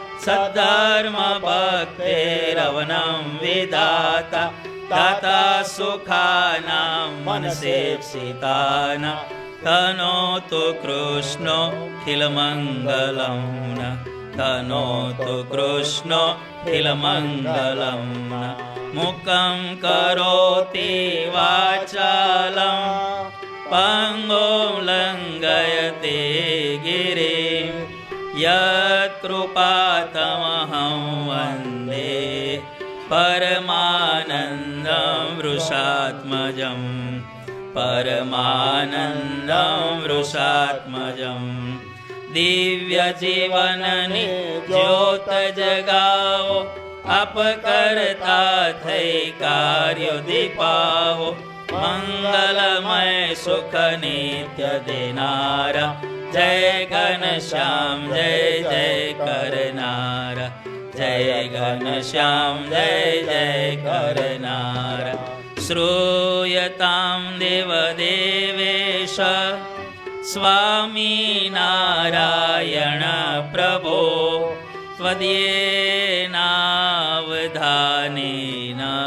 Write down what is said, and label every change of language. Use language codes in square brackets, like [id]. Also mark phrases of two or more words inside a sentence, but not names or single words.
[sa] सद्धर्मभक्तेरवनं विधाता दाता सुखानां मनसेप्सितानां तनोतु कृष्णोऽखिलमङ्गलं तनोतु कृष्णोऽखिलमङ्गलं मुखं करोति वाचालं पङ्गुं लङ्घयते गिरिं यत्कृपातमहं वन्दे परमानन्दं वृषात्मजं परमानन्दं वृषात्मजं [gu] દિવ્યજીવનની જ્યોત જગાવો આપ કરતા થઈ કાર્યો દીપાવો મંગલમય સુખ નિત્ય દેનારા જય ઘનશ્યામ જય જય કરનારા જય ઘનશ્યામ જય જય કરનારા [sa] श्रूयतां देवदेवेश स्वामिनारायण प्रभो त्वदीयेनावधानेन